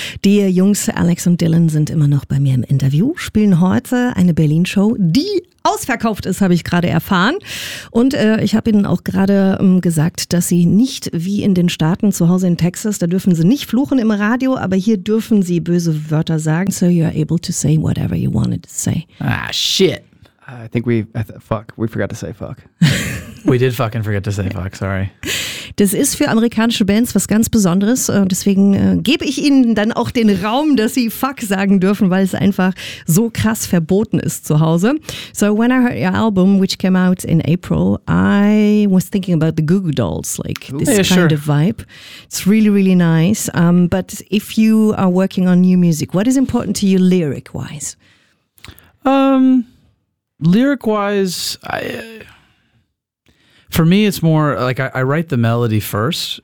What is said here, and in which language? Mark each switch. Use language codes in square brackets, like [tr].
[de] Die Jungs Alex und Dylan sind immer noch bei mir im Interview, spielen heute eine Berlin-Show, die ausverkauft ist, habe ich gerade erfahren. Und ich habe ihnen auch gerade gesagt, dass sie nicht wie in den Staaten zu Hause in Texas, da dürfen sie nicht fluchen im Radio, aber hier dürfen sie böse Wörter sagen. [en] So you're able to say whatever you wanted to say. Ah, shit. I think we forgot to say fuck. We did fucking forget to say fuck, sorry. [de] Das ist für amerikanische Bands was ganz Besonderes. Deswegen gebe ich ihnen dann auch den Raum, dass sie fuck sagen dürfen, weil es einfach so krass verboten ist zu Hause. [en] So when I heard your album, which came out in April, I was thinking about the Goo Goo Dolls, like this yeah, kind sure. of vibe. It's really, really nice. But if you are working on new music, what is important to you lyric-wise? Lyric-wise, for me, it's more like I write the melody first.